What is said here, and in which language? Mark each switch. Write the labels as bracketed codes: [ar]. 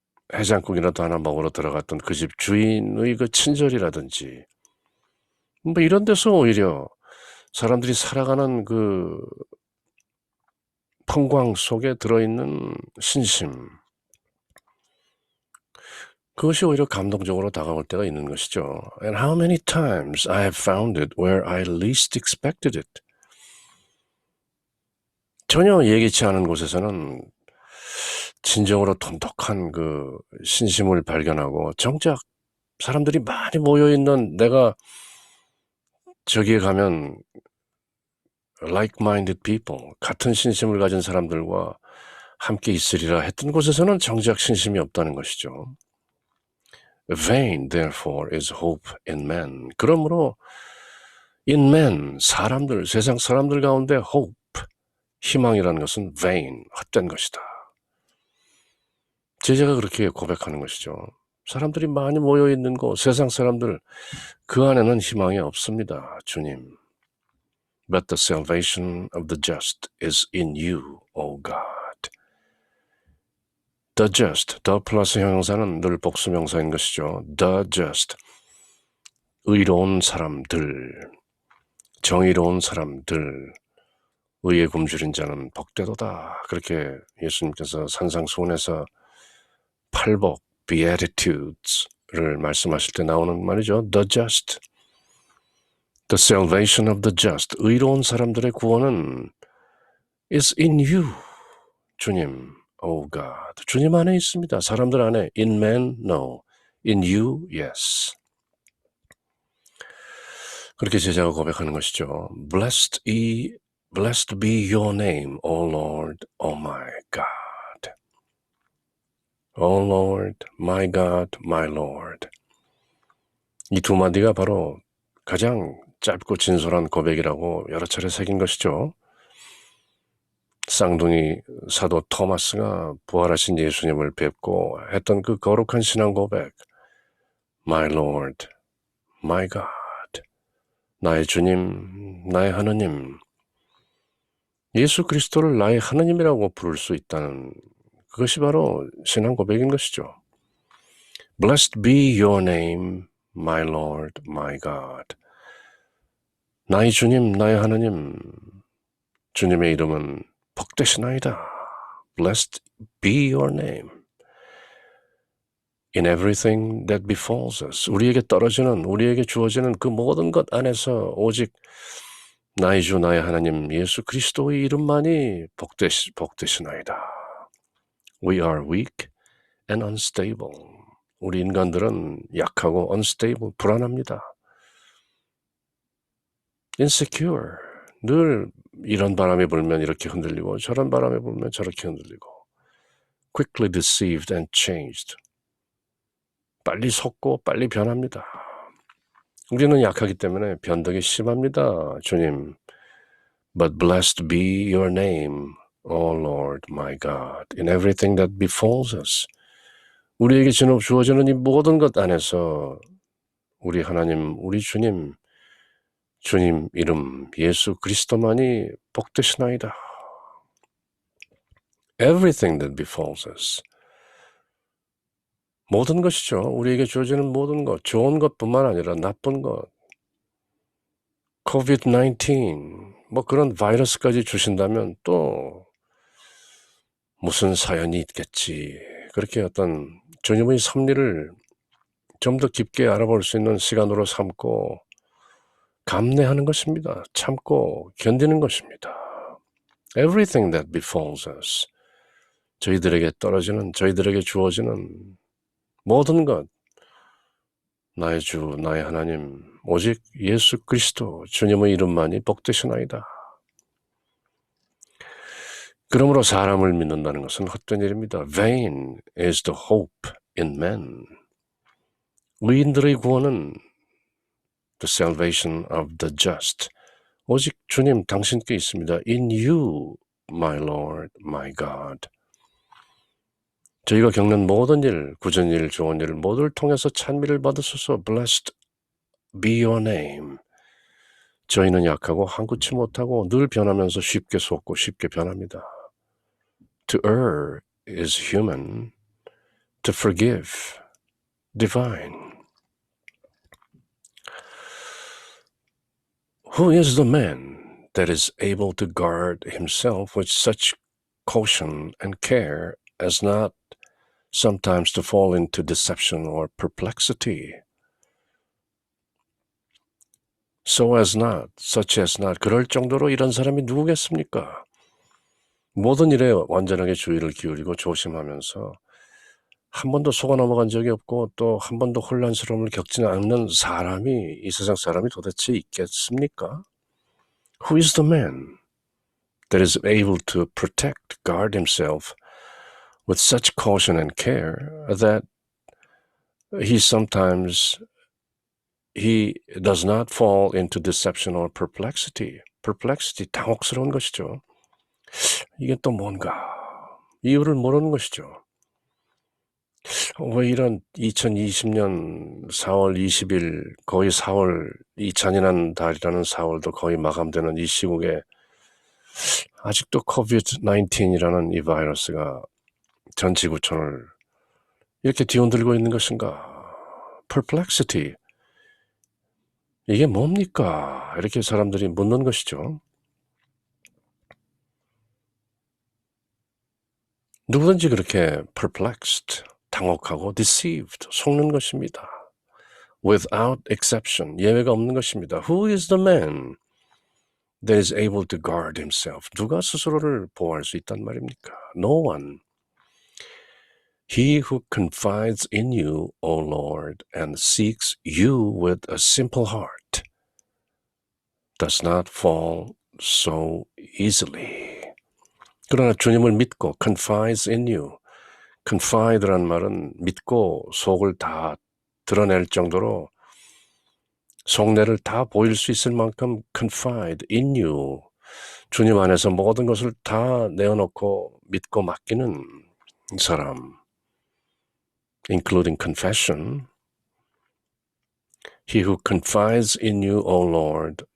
[ko] 해장국이라도 하나 먹으러 들어갔던 그 집 주인의 그 친절이라든지, 뭐 이런 데서 오히려 사람들이 살아가는 그 풍광 속에 들어있는 신심, 그것이 오히려 감동적으로 다가올 때가 있는 것이죠. [en] And how many times I have found it where I least expected it. [ko] 전혀 예기치 않은 곳에서는 진정으로 돈독한 그 신심을 발견하고, 정작 사람들이 많이 모여있는 내가 저기에 가면 [en] like-minded people, [ko] 같은 신심을 가진 사람들과 함께 있으리라 했던 곳에서는 정작 신심이 없다는 것이죠. [en] Vain, therefore, is hope in men. [ko] 그러므로 [en] in men, [ko] 사람들, 세상 사람들 가운데 hope, 희망이라는 것은 vain, 헛된 것이다. 제자가 그렇게 고백하는 것이죠. 사람들이 많이 모여있는 곳, 세상 사람들, 그 안에는 희망이 없습니다, 주님. [en] But the salvation of the just is in you, O God. The just, the [ko] 플러스 형용사는 늘 복수명사인 것이죠. [en] The just, [ko] 의로운 사람들, 정의로운 사람들, 의에 굶주린 자는 복되도다. 그렇게 예수님께서 산상수훈에서 팔복, beatitudes를 말씀하실 때 나오는 말이죠. [en] The just, the salvation of the just, [ko] 의로운 사람들의 구원은 [en] is in you, [ko] 주님, [en] Oh God. [ko] 주님 안에 있습니다. 사람들 안에. [en] In man, no. In you, yes. [ko] 그렇게 제자가 고백하는 것이죠. [en] Blessed be your name, O Lord, O my God. O Lord, my God, my Lord. [ko] 이 두 마디가 바로 가장 짧고 진솔한 고백이라고 여러 차례 새긴 것이죠. 쌍둥이 사도 토마스가 부활하신 예수님을 뵙고 했던 그 거룩한 신앙 고백. [en] My Lord, my God. [ko] 나의 주님, 나의 하느님. 예수 그리스도를 나의 하느님이라고 부를 수 있다는 그것이 바로 신앙 고백인 것이죠. [en] Blessed be your name, my Lord, my God. [ko] 나의 주님, 나의 하느님. 주님의 이름은 복되시나이다. [en] Blessed be your name. In everything that befalls us. [ko] 우리에게 떨어지는, 우리에게 주어지는 그 모든 것 안에서 오직 나의 주, 나의 하나님 예수 그리스도의 이름만이 복되시나이다. [en] We are weak and unstable. [ko] 우리 인간들은 약하고 unstable, 불안합니다. [en] Insecure. [ko] 늘 이런 바람이 불면 이렇게 흔들리고 저런 바람이 불면 저렇게 흔들리고 [en] quickly deceived and changed. [ko] 빨리 속고 빨리 변합니다. 우리는 약하기 때문에 변덕이 심합니다. 주님. [en] But blessed be your name, O Lord my God, in everything that befalls us. [ko] 우리에게 주어지는 이 모든 것 안에서 우리 하나님, 우리 주님 이름 예수 그리스도만이 복되시나이다. [en] Everything that befalls us. [ko] 모든 것이죠. 우리에게 주어지는 모든 것, 좋은 것뿐만 아니라 나쁜 것. COVID-19, 뭐 그런 바이러스까지 주신다면 또 무슨 사연이 있겠지. 그렇게 어떤 주님의 섭리를 좀 더 깊게 알아볼 수 있는 시간으로 삼고 감내하는 것입니다. 참고 견디는 것입니다. [en] Everything that befalls us. [ko] 저희들에게 떨어지는, 저희들에게 주어지는 모든 것, 나의 주, 나의 하나님, 오직 예수 그리스도 주님의 이름만이 복되시나이다. 그러므로 사람을 믿는다는 것은 헛된 일입니다. [en] Vain is the hope in men. 의인들의 구원은 the salvation of the just. [ko] 오직 주님 당신께 있습니다. [en] In you, my Lord, my God. [ko] 저희가 겪는 모든 일, 굳은 일, 좋은 일 모두를 통해서 찬미를 받으소서. [en] Blessed be your name. [ko] 저희는 약하고 한구치 못하고 늘 변하면서 쉽게 속고 쉽게 변합니다. [en] To err is human. To forgive, divine. Who is the man that is able to guard himself with such caution and care as not sometimes to fall into deception or perplexity? So as not, such as not. [ko] 그럴 정도로 이런 사람이 누구겠습니까? 모든 일에 완전하게 주의를 기울이고 조심하면서 한 번도 속아 넘어간 적이 없고 또 한 번도 혼란스러움을 겪지는 않는 사람이 이 세상 사람이 도대체 있겠습니까? [en] Who is the man that is able to protect, guard himself with such caution and care that he does not fall into deception or perplexity. [ko] perplexity, 당혹스러운 것이죠. 이게 또 뭔가 이유를 모르는 것이죠. 왜 이런 2020년 4월 20일 거의 4월 이 잔인한 달이라는 4월도 거의 마감되는 이 시국에 아직도 COVID-19이라는 이 바이러스가 전 지구촌을 이렇게 뒤흔들고 있는 것인가? perplexity. 이게 뭡니까? 이렇게 사람들이 묻는 것이죠. 누구든지 그렇게 perplexed, 당혹하고 deceived, 속는 것입니다. [en] Without exception, [ko] 예외가 없는 것입니다. [en] Who is the man that is able to guard himself? [ko] 누가 스스로를 보호할 수 있단 말입니까? [en] No one. He who confides in you, O Lord, and seeks you with a simple heart, does not fall so easily. [ko] 그러나 주님을 믿고 [en] confides in you. [ko] confide란 말은 믿고 속을 다 드러낼 정도로 속내를 다 보일 수 있을 만큼 [en] confide in you. [ko] 주님 안에서 모든 것을 다 내어놓고 믿고 맡기는 사람. [en] including confession. He who confides in you, O Lord.